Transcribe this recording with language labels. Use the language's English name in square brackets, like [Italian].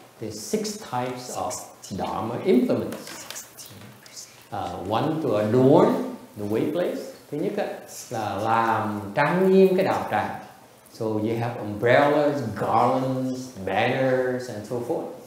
[English] There's 6 types of Dharma implements. One to adorn the way place. [Vietnamese] Thứ nhất á, là làm trang nghiêm cái đạo tràng. [English] So you have umbrellas, garlands, banners and so forth.